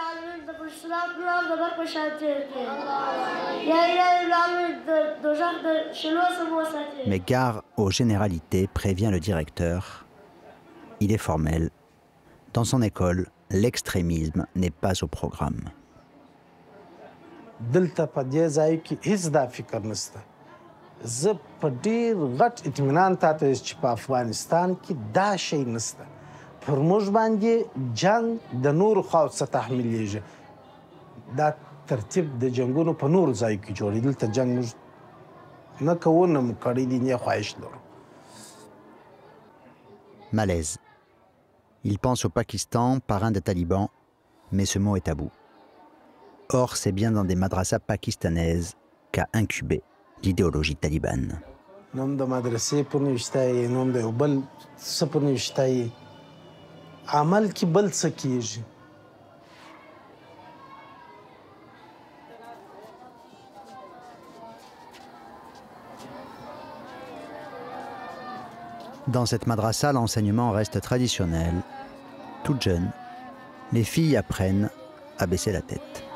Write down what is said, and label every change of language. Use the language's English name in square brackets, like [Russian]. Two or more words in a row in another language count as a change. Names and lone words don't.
[French] Mais gare aux généralités, prévient le directeur. Il est formel. Dans son école, l'extrémisme n'est pas au programme. [Pashto] دلته په دې ځای کې هیڅ دا فکر نشته زه په ډیر غټ اطمینان تاته چې په افغانستان کې دا شی نشته پر موږ باندې جنگ د نور خوا څخه تحمیلیږي دا ترتیب د جنگونو په نور ځای کې جوړې دلته جنگ موږ نه کوو نه مو کړی دي نه خواهش لرو. [French] Malaise. Il pense au Pakistan, parrain des talibans, mais ce mot est tabou. Or, c'est bien dans des madrasas pakistanaises qu'a incubé l'idéologie talibane. [Pashto] نوم د مدرسې په نوشته نوم د یو بل څه په نوشته عمل کې بل څه کیږي. [French] Dans cette madrasa, l'enseignement reste traditionnel. Toutes jeunes, les filles apprennent à baisser la tête.